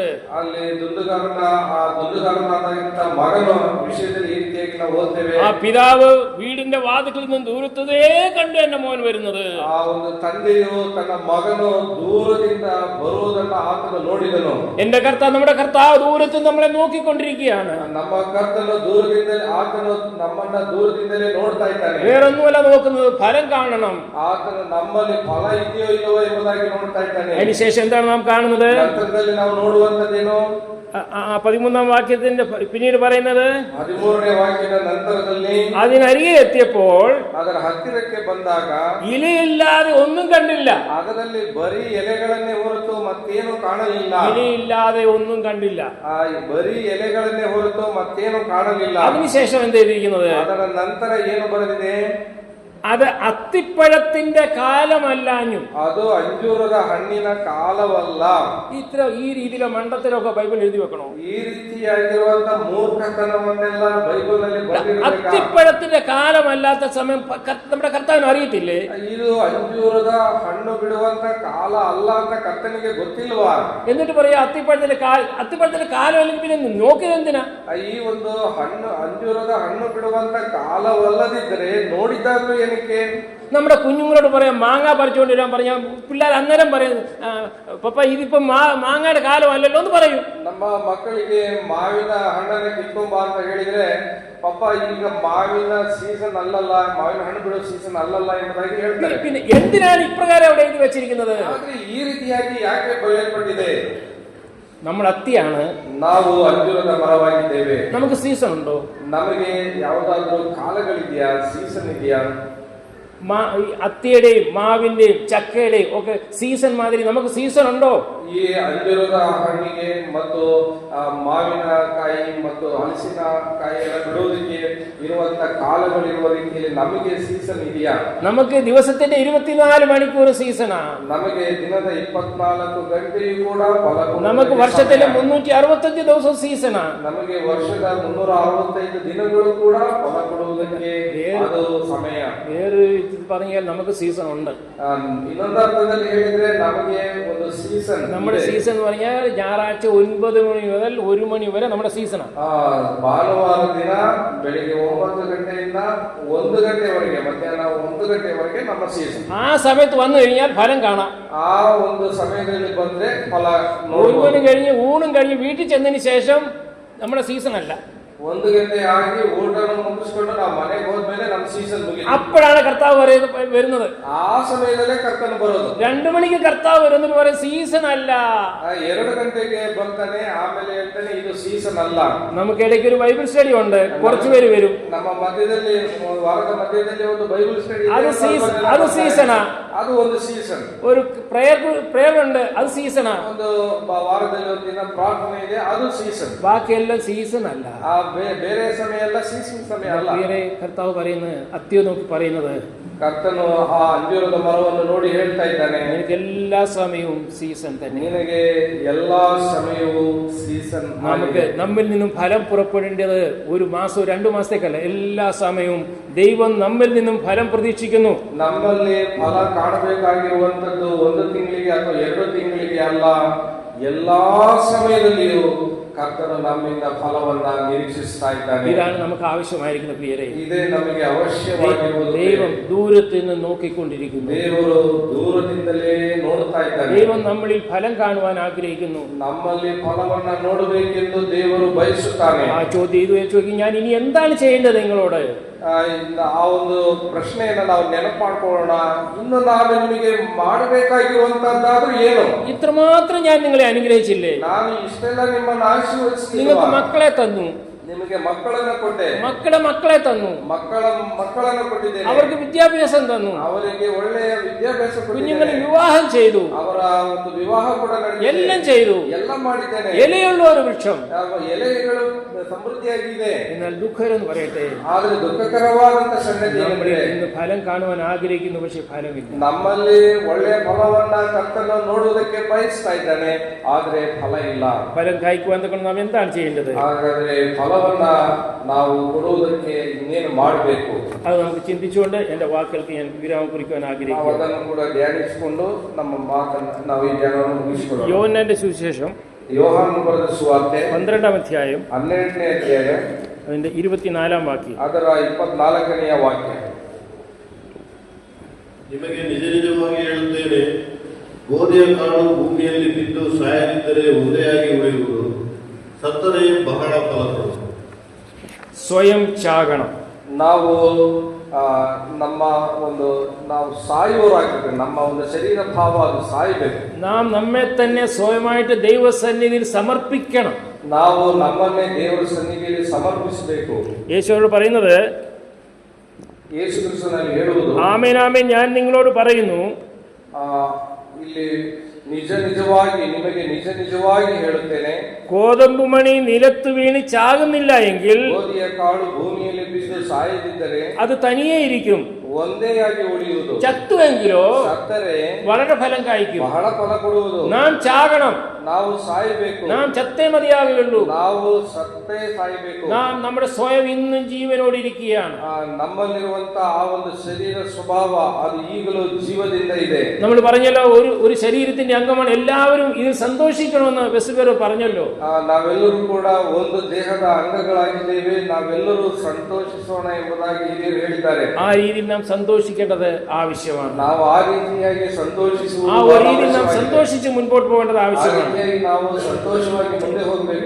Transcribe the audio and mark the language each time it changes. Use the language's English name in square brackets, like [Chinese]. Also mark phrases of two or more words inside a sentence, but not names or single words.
[Kannada] ಅಲ್ಲಿ ದುಂದುಗಾರನಾದಂತ ಮಗನ ವಿಷಯದಲ್ಲಿ ಈ ರೀತಿಯಾಗಿ ನಾವು ಓದ್ತೇವೆ. [Malayalam] ആ പിതാവ് വീടിന്റെ വാതിൽക്കൽ നിന്ന് ദൂരത്തതേ കണ്ടു എന്റെ മോൻ വരുന്നത്. [Kannada] ಆ ಒಂದು ತಂದೆಯು ತನ್ನ ಮಗನು ದೂರದಿಂದ ಬರುವುದನ್ನ ಆತನು ನೋಡಿದನು. [Malayalam] എന്റെ കർത്താവ്, നമ്മുടെ കർത്താവ് ദൂരത്ത് നമ്മളെ നോക്കിക്കൊണ്ടിരിക്കുകയാണ്. [Kannada] ನಮ್ಮ ಕರ್ತನು ದೂರದಿಂದಲೇ ಆತನು ನಮ್ಮನ್ನ ದೂರದಿಂದಲೇ ನೋಡ್ತಾ ಇದ್ದಾನೆ. [Malayalam] വേറൊന്നുമല്ല നോക്കുന്നത്, ഫലം കാണണം. [Kannada] ಆತನು ನಮ್ಮಲ್ಲಿ ಫಲ ಇದೆಯೋ ಇಲ್ಲವೋ ಎಂಬುದಾಗಿ ನೋಡ್ತಾ ಇದ್ದಾನೆ. [Malayalam] അതിനുശേഷം എന്താണ് നാം കാണുന്നത്? [Kannada] ನಂತರದಲ್ಲಿ ನಾವು ನೋಡುವಂತದ್ದೇನು? [Malayalam] 13ാം വാക്യത്തിന്റെ പിന്നീട് പറയുന്നത്, [Kannada] 13ನೇ ವಾಕ್ಯದ ನಂತರದಲ್ಲಿ [Malayalam] അതിനരികെ എത്തിയപ്പോൾ [Kannada] ಅದರ ಹತ್ತಿರಕ್ಕೆ ಬಂದಾಗ [Malayalam] ഇലയില്ലാതെ ഒന്നും കണ്ടില്ല. [Kannada] ಅದರಲ್ಲಿ ಬರೀ ಎಲೆಗಳನ್ನೇ ಹೊರತು ಮತ್ತೇನು ಕಾಣಲಿಲ್ಲ. [Malayalam] ഇലയില്ലാതെ ഒന്നും കണ്ടില്ല. [Kannada] ಬರೀ ಎಲೆಗಳನ್ನೇ ಹೊರತು ಮತ್ತೇನು ಕಾಣಲಿಲ್ಲ. [Malayalam] അതിനുശേഷം എന്ത് ചെയ്തിരിക്കുന്നത്? [Kannada] ಅದರ ನಂತರ ಏನು ಬರೆದಿದೆ? [Malayalam] അത് അത്തിപ്പഴത്തിന്റെ കാലമല്ലാഞ്ഞു. [Kannada] ಅದು ಅಂಜೂರದ ಹಣ್ಣಿನ ಕಾಲವಲ್ಲ. [Malayalam] ഈ രീതിയിലെ മണ്ടത്തിലൊക്കെ ബൈബിൾ എഴുതി വെക്കണോ? [Kannada] ಈ ರೀತಿಯಾಗಿರುವಂತ ಮೂರ್ಖತನವನ್ನೆಲ್ಲ ಬೈಬಲ್ ನಲ್ಲಿ ಬರೆದಿರಬೇಕಾ? [Malayalam] അത്തിപ്പഴത്തിന്റെ കാലമല്ലാത്ത സമയം നമ്മുടെ കർത്താവിന് അറിയത്തില്ലേ? [Kannada] ಇದು ಅಂಜೂರದ ಹಣ್ಣು ಬಿಡುವಂತ ಕಾಲ ಅಲ್ಲ ಅಂತ ಕರ್ತನಿಗೆ ಗೊತ್ತಿಲ್ವಾ? [Malayalam] എന്നിട്ട് പറയാ അത്തിപ്പഴത്തിന്റെ കാലം അല്ലെങ്കിൽ പിന്നെ നോക്കിയത് എന്തിനാ? [Kannada] ಈ ಒಂದು ಹಣ್ಣು ಅಂಜೂರದ ಹಣ್ಣು ಬಿಡುವಂತ ಕಾಲವಲ್ಲದಿದ್ರೆ ನೋಡಿದಾದ್ರೂ ಏನಕ್ಕೆ? [Malayalam] നമ്മുടെ കുഞ്ഞുങ്ങളോട് പറയാം മാങ്ങ പറിച്ചുകൊണ്ടിരാൻ പറഞ്ഞാൽ പിള്ളേർ അന്നേരം പറയും, പപ്പ ഇതിപ്പോ മാങ്ങയുടെ കാലമല്ലല്ലോ എന്ന് പറയും. [Kannada] ನಮ್ಮ ಮಕ್ಕಳಿಗೆ ಮಾವಿನ ಹಣ್ಣನ್ನ ಕಿತ್ಕೊಂಬ ಅಂತ ಹೇಳಿದ್ರೆ, ಪಪ್ಪ ಈಗ ಮಾವಿನ ಸೀಸನ್ ಅಲ್ಲಲ್ಲ, ಮಾವಿನ ಹಣ್ಣು ಬಿಡೋ ಸೀಸನ್ ಅಲ್ಲಲ್ಲ ಎಂಬುದಾಗಿ ಹೇಳ್ತಾರೆ. [Malayalam] പിന്നെ എന്തിനാണ് ഇപ്രകാരം അവിടെ എഴുതി വെച്ചിരിക്കുന്നത്? [Kannada] ಆದ್ರೆ ಈ ರೀತಿಯಾಗಿ ಯಾಕೆ ಬರೆಯಲ್ಪಟ್ಟಿದೆ? [Malayalam] നമ്മൾ അത്തിയാണ്, [Kannada] ನಾವು ಅಂಜೂರದ ಮರವಾಗಿದ್ದೇವೆ. [Malayalam] നമുക്ക് സീസൺ ഉണ്ടോ? [Kannada] ನಮಗೆ ಯಾವುದಾದ್ರೂ ಕಾಲಗಳಿದೆಯಾ? ಸೀಸನ್ ಇದೆಯಾ? [Malayalam] അത്തിയുടെയും മാവിന്റെയും ചക്കയുടെയും ഒക്കെ സീസൺ മാതിരി നമുക്ക് സീസൺ ഉണ്ടോ? [Kannada] ಈ ಅಂಜೂರದ ಹಣ್ಣಿಗೆ ಮತ್ತು ಮಾವಿನಕಾಯಿ ಮತ್ತು ಹಲಸಿನ ಕಾಯಿಗಳ ಬಿಡುವುದಕ್ಕೆ ಇರುವಂತ ಕಾಲಗಳಿರುವ ರೀತಿಯಲ್ಲಿ ನಮಗೆ ಸೀಸನ್ ಇದೆಯಾ? [Malayalam] നമുക്ക് ദിവസത്തിന്റെ 24 മണിക്കൂർ സീസണാ. [Kannada] ನಮಗೆ ದಿನದ 24 ಗಂಟೆಯೂ ಕೂಡ ಫಲ. [Malayalam] നമുക്ക് വർഷത്തിലെ 365 ദിവസം ಸೀಸಣಾ. [Kannada] ನಮಗೆ ವರ್ಷದ 365 ದಿನಗಳು ಕೂಡ ಫಲ ಕೊಡುವುದಕ್ಕೆ ಅದು ಸಮಯ. [Malayalam] വേറെ പറഞ്ഞാൽ നമുക്ക് സീസൺ ഉണ്ട്. [Kannada] ಇನ್ನೊಂದು ಅರ್ಥದಲ್ಲಿ ಹೇಳಿದ್ರೆ ನಮಗೆ ಒಂದು ಸೀಸನ್. [Malayalam] നമ്മുടെ സീസൺ എന്ന് പറഞ്ഞാൽ ഞായറാഴ്ച 9 മണി മുതൽ 1 മണി വരെ നമ്മുടെ സീസണാണ്. [Kannada] ಭಾನುವಾರ ದಿನ ಬೆಳಿಗ್ಗೆ 9 ಗಂಟೆಯಿಂದ 1 ಗಂಟೆವರೆಗೆ, ಮಧ್ಯಾಹ್ನ 1 ಗಂಟೆವರೆಗೆ ನಮ್ಮ ಸೀಸನ್. [Malayalam] ആ സമയത്ത് വന്നു കഴിഞ്ഞാൽ ഫലം കാണാം. [Kannada] ಆ ಒಂದು ಸಮಯದಲ್ಲಿ ಬಂದ್ರೆ ಫಲ [Malayalam] 1 മണി കഴിഞ്ഞ് ഊണും കഴിഞ്ഞ് വീട്ടിൽ ചെന്നതിന് ശേഷം നമ്മുടെ സീസൺ അല്ല. [Kannada] 1 ಗಂಟೆ ಆಗಿ ಊಟವನ್ನು ಮುಗಿಸ್ಕೊಂಡು ನಾವು ಮನೆಗೆ ಹೋದ್ಮೇಲೆ ನಮ್ಮ ಸೀಸನ್ ಮುಗಿತು. [Malayalam] അപ്പോഴാണ് കർത്താവ് വരുന്നത്. [Kannada] ಆ ಸಮಯದಲ್ಲೇ ಕರ್ತನು ಬರೋದು. [Malayalam] 2 മണിക്ക് കർത്താവ് വരുന്നത് പറയും സീസൺ അല്ല. [Kannada] 2 ಗಂಟೆಗೆ ಬರ್ತಾನೆ, ಆಮೇಲೆ ಹೇಳ್ತಾನೆ ಇದು ಸೀಸನ್ ಅಲ್ಲ. [Malayalam] നമുക്ക് ഇടയ്ക്ക് ഒരു [English] Bible study [Malayalam] ഉണ്ട്, കുറച്ചു പേര് വരും. [Kannada] ನಮ್ಮ ಮಧ್ಯದಲ್ಲಿ ವಾರದ ಮಧ್ಯದಲ್ಲಿ ಒಂದು [English] Bible study, [Malayalam] അത് സീസണാ. [Kannada] ಅದು ಒಂದು ಸೀಸನ್. [Malayalam] ഒരു പ്രേയർ ഉണ്ട്, അത് സീസണാ. [Kannada] ಒಂದು ವಾರದಲ್ಲಿ ಒಂದು ದಿನ ಪ್ರಾರ್ಥನೆ ಇದೆ, ಅದು ಸೀಸನ್. [Malayalam] ബാക്കിയെല്ലാം സീസൺ അല്ല. [Kannada] ಬೇರೆ ಸಮಯ ಎಲ್ಲ ಸೀಸನ್ ಸಮಯ ಅಲ್ಲ. [Malayalam] ಬೇರೆ ಕರ್ತಾവ് പറയുന്നത്, അത്തിയെ നോക്കി പറയുന്നത്, [Kannada] ಕರ್ತನು ಆ ಅಂಜೂರದ ಮರವನ್ನು ನೋಡಿ ಹೇಳ್ತಾ ಇದ್ದಾನೆ, [Malayalam] നിനക്ക് എല്ലാ സമയവും സീസൺ തന്നെ. [Kannada] ನಿನಗೆ ಎಲ್ಲಾ ಸಮಯವೂ ಸೀಸನ್. [Malayalam] നമുക്ക് നമ്മിൽ നിന്നും ഫലം പുറപ്പെടേണ്ടത് 1 മാസം 2 മാസത്തേക്കല്ല, എല്ലാ സമയവും ദൈവം നമ്മിൽ നിന്നും ഫലം പ്രതീക്ഷിക്കുന്നു. [Kannada] ನಮ್ಮಲ್ಲಿ ಫಲ ಕಾಣಬೇಕಾಗಿರುವಂತದ್ದು 1 ತಿಂಗಳಿಗೆ ಅಥವಾ 2 ತಿಂಗಳಿಗೆ ಅಲ್ಲ, ಎಲ್ಲಾ ಸಮಯದಲ್ಲಿಯೂ ಕರ್ತನು ನಮ್ಮಿಂದ ಫಲವನ್ನ ನಿರೀಕ್ಷಿಸ್ತಾ ಇದ್ದಾನೆ. [Malayalam] ഇതാണ് നമുക്ക് ആവശ്യമായിരിക്കുന്ന പ്രിയരേ. [Kannada] ಇದೇ ನಮಗೆ ಅವಶ್ಯವಾಗಿರುವುದು. [Malayalam] ദൈവം ദൂരത്ത് നിന്ന് നോക്കിക്കൊണ്ടിരിക്കുന്നു. [Kannada] ದೇವರು ದೂರದಿಂದಲೇ ನೋಡ್ತಾ ಇದ್ದಾನೆ. [Malayalam] ദൈവം നമ്മളിൽ ഫലം കാണുവാൻ ആഗ്രഹിക്കുന്നു. [Kannada] ನಮ್ಮಲ್ಲಿ ಫಲವನ್ನ ನೋಡಬೇಕೆಂದು ದೇವರು ಬಯಸುತ್ತಾನೆ. [Malayalam] ആ ചോദ്യം ഇത് ചോദിക്കും, ഞാൻ ഇനി എന്താണ് ചെയ്യേണ്ടത് നിങ്ങളോട്? [Kannada] ಆ ಒಂದು ಪ್ರಶ್ನೆಯನ್ನ ನಾವು ನೆನಪು ಮಾಡ್ಕೊಳ್ಳೋಣ. ಇನ್ನು ನಾನು ನಿಮಗೆ ಮಾಡಬೇಕಾಗಿರುವಂತದ್ದಾದ್ರೂ ಏನು? [Malayalam] ഇത്രമാത്രം ഞാൻ നിങ്ങളെ അനുഗ്രഹിച്ചില്ലേ? [Kannada] ನಾನು ಇಷ್ಟೆಲ್ಲ ನಿಮ್ಮನ್ನು ಆಶೀರ್ವದಿಸಿಲ್ಲ. [Malayalam] നിങ്ങൾക്ക് മക്കളെ തന്നു, [Kannada] ನಿಮಗೆ ಮಕ್ಕಳನ್ನು ಕೊಟ್ಟೆ, [Malayalam] മക്കളെ തന്നു, [Kannada] ಮಕ್ಕಳನ್ನು ಕೊಟ್ಟಿದ್ದೇನೆ, [Malayalam] അവർക്ക് വിദ്യാഭ്യാസം തന്നു, [Kannada] ಅವರಿಗೆ ಒಳ್ಳೆಯ ವಿದ್ಯಾಭ್ಯಾಸ [Malayalam] കുഞ്ഞുങ്ങളെ [Kannada] ಕೊಟ್ಟಿದ್ದೇನೆ, [Malayalam] വിവാഹം ചെയ്തു, [Kannada] ಅವರ ಒಂದು ವಿವಾಹ ಕೂಡ ನಡೆದಿದೆ, [Malayalam] എല്ലാം ചെയ്തു. [Kannada] ಎಲ್ಲ ಮಾಡಿದ್ದೇನೆ. [Malayalam] ഇലയുള്ള ഒരു വൃക്ഷം, [Kannada] ಎಲೆಗಳು ಸಮೃದ್ಧಿಯಾಗಿದೆ. [Malayalam] എന്നാൽ ദുഃഖരെന്ന് പറയട്ടെ, [Kannada] ಆದ್ರೆ ದುಃಖಕರವಾದಂತ ಸಂಗತಿ [Malayalam] നമ്മൾ [Kannada] ಏನಂದ್ರೆ [Malayalam] ഇന്ന് ഫലം കാണുവാൻ ആഗ്രഹിക്കുന്നു, പക്ഷെ ഫലമില്ല. [Kannada] ನಮ್ಮಲ್ಲಿ ಒಳ್ಳೆಯ ಫಲವನ್ನ ಕರ್ತನು ನೋಡುವುದಕ್ಕೆ ಬಯಸ್ತಾ ಇದ್ದಾನೆ, ಆದ್ರೆ ಫಲ ಇಲ್ಲ. [Malayalam] ഫലം കായ്ക്കുവാൻ തക്ക നാം എന്താണ് ചെയ്യേണ്ടത്? [Kannada] ಹಾಗಾದ್ರೆ ಫಲವನ್ನ ನಾವು ಕೊಡುವುದಕ್ಕೆ ಇನ್ನೇನು ಮಾಡಬೇಕು? [Malayalam] അത് നമുക്ക് ചിന്തിച്ചുകൊണ്ട് എന്റെ വാക്കുകൾക്ക് ഞാൻ വിരാമം കുറിക്കുവാൻ [Kannada] ನಾವು [Malayalam] ആഗ്രഹിക്കുന്നു. [Kannada] ಅದನ್ನು ಕೂಡ ಧ್ಯಾನಿಸಿಕೊಂಡು ನಮ್ಮ ಮಾತನ್ನು ನಾವು ಈ ಧ್ಯಾನವನ್ನು ಮುಗಿಸಿಕೊಳ್ಳೋಣ. [Malayalam] യോഹന്നാന്റെ സുവിശേഷം [Kannada] ಯೋಹಾನನು ಬರೆದ ಸುವಾರ್ತೆ [Malayalam] 12-ാം അധ്യായം [Kannada] 12ನೇ ಅಧ್ಯಾಯ [Malayalam] അതിന്റെ 24-ാം വാക്യം. [Kannada] ಅದರ 24ನೆಯ ವಾಕ್ಯ. ನಿಮಗೆ ನಿಜ ನಿಜವಾಗಿ ಹೇಳುತ್ತೇನೆ, ಗೋಧಿಯ ಕಾಳು ಭೂಮಿಯಲ್ಲಿ ಬಿದ್ದು ಸಾಯದಿದ್ದರೆ ಒಂದೇಯಾಗಿ ಉಳಿಯುವುದು, ಸತ್ತರೆ ಬಹಳ ಫಲ ಕೊಡುವುದು. [Malayalam] സ്വയം ചാകണം. [Kannada] ನಾವು ನಾವು ಸಾಯುವವರಾಗಿರ್ಬೇಕು. ನಮ್ಮ ಒಂದು ಶರೀರ ಭಾವ ಅದು ಸಾಯಬೇಕು. [Malayalam] നാം നമ്മെ തന്നെ സ്വയമായിട്ട് ദൈവസന്നിധിയിൽ സമർപ്പിക്കണം. [Kannada] ನಾವು ನಮ್ಮನ್ನೇ ದೇವರ ಸನ್ನಿಧಿಯಲ್ಲಿ ಸಮರ್ಪಿಸಬೇಕು. [Malayalam] യേശുവോട് പറയുന്നത്, [Kannada] ಯೇಸು ಕ್ರಿಸ್ತನಲ್ಲಿ ಹೇಳುವುದು, [Malayalam] ആമേൻ ആമേൻ ഞാൻ നിങ്ങളോട് പറയുന്നു, [Kannada] ಇಲ್ಲಿ ನಿಮಗೆ ನಿಜ ನಿಜವಾಗಿ ಹೇಳುತ್ತೇನೆ, [Malayalam] ഗോതമ്പ് മണി നിലത്ത് വീണ് ചാകുന്നില്ല എങ്കിൽ [Kannada] ಗೋಧಿಯ ಕಾಳು ಭೂಮಿಯಲ್ಲಿ ಬಿದ್ದು ಸಾಯದಿದ್ದರೆ [Malayalam] അത് തനിയേ ഇരിക്കും, [Kannada] ಒಂದೇ ಆಗಿ ಉಳಿಯುವುದು, [Malayalam] ചത്തുവെങ്കിലോ [Kannada] ಸತ್ತರೆ [Malayalam] വളരെ ഫലം കായ്ക്കും. [Kannada] ಬಹಳ ಫಲ ಕೊಡುವುದು. [Malayalam] നാം ചാകണം, [Kannada] ನಾವು ಸಾಯಬೇಕು, [Malayalam] നാം ചത്തേ മതിയാകുകയുള്ളൂ. [Kannada] ನಾವು ಸತ್ತೇ ಸಾಯಬೇಕು. [Malayalam] നാം നമ്മുടെ സ്വയം ഇന്നും ജീവനോടിരിക്കുകയാണ്. [Kannada] ನಮ್ಮಲ್ಲಿರುವಂತ ಆ ಒಂದು ಶರೀರ ಸ್ವಭಾವ ಅದು ಈಗಲೂ ಜೀವದಿಂದ ಇದೆ. [Malayalam] നമ്മൾ പറഞ്ഞല്ലോ, ഒരു ശരീരത്തിന്റെ അംഗമാണ്, എല്ലാവരും ഇതിൽ സന്തോഷിക്കണമെന്ന് വെസ്ബേർ പറഞ്ഞല്ലോ. [Kannada] ನಾವೆಲ್ಲರೂ ಕೂಡ ಒಂದು ದೇಹದ ಅಂಗಗಳಾಗಿದ್ದೇವೆ, ನಾವೆಲ್ಲರೂ ಸಂತೋಷಿಸೋಣ ಎಂಬುದಾಗಿ ಹಿರಿಯರು ಹೇಳಿದ್ದಾರೆ. [Malayalam] ആ രീതിയിൽ നാം സന്തോഷിക്കേണ്ടത് ആവശ്യമാണ്. [Kannada] ನಾವು ಆ ರೀತಿಯಾಗಿ ಸಂತೋಷಿಸುವುದು, [Malayalam] ആ ഒരു രീതിയിൽ നാം സന്തോഷിച്ച് മുൻപോട്ട് പോകേണ്ടത് ആവശ്യമാണ്. [Kannada] ನಾವು ಸಂತೋಷವಾಗಿ ಮುಂದೆ ಹೋಗಬೇಕು.